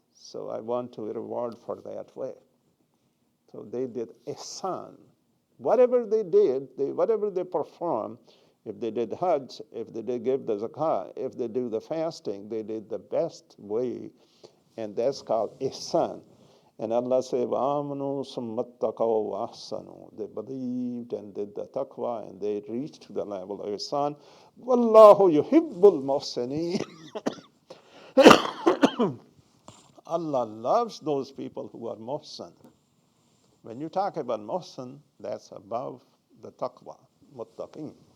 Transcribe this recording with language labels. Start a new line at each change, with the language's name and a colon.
English: So I want to reward for that way. So they did ihsan. Whatever they did, whatever they performed, if they did hajj, if they did give the zakah, if they do the fasting, they did the best way, and that's called ihsan. And Allah said,
Arabic: وَآمَنُوا ثُمَّ اتَّقَوْا وَأَحْسَنُوا.
English: They believed and did the taqwa, and they reached to the level of ihsan.
Arabic: وَاللَّهُ يُحِبُّ الْمُحْسِنِينَ.
English: Allah loves those people who are muhsin. When you talk about muhsin, that's above the taqwa, muttaqin.